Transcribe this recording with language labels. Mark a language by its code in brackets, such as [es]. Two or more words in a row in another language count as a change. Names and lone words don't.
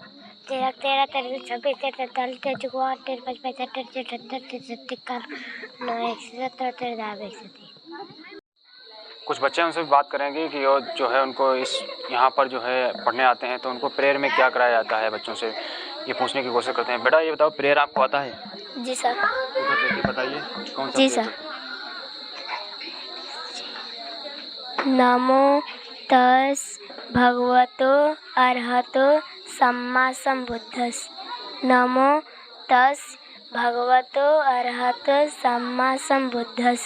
[hi] 13, 13, 13, 26, 43, 44, 45, 46, 47, 73, 9, 117, 13, 130। कुछ बच्चे हैं उनसे भी बात करेंगे कि और जो है उनको इस यहाँ पर जो है पढ़ने आते हैं तो उनको प्रेयर में क्या कराया जाता है, बच्चों से ये पूछने की कोशिश करते हैं। बेटा ये बताओ, प्रेयर आपको आता है? जी सर। उधर देखिए, बताइए कौन सा? जी सर। [pi] नमो तस् भगवतो अरहतो सम्मा संबुद्धस्। नमो तस् भगवतो अरहतो सम्मा संबुद्धस्।